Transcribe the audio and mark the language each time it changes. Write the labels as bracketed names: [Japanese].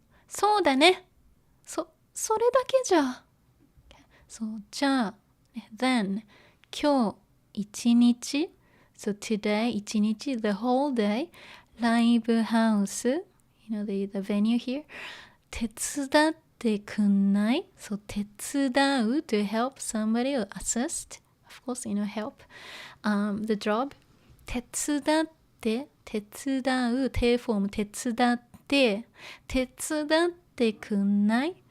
[Japanese] そうだね。それだけじゃ。 [English] そう、じゃあ、then 今日一日 so today 一日 the whole day ライブハウス you know the venue here [Japanese] 手伝ってくんない？ [English] そう、手伝う to help somebody or assist of course, you know, help. The job. [Japanese] 手伝って、手伝う、手フォーム、手伝って、手伝ってくんない？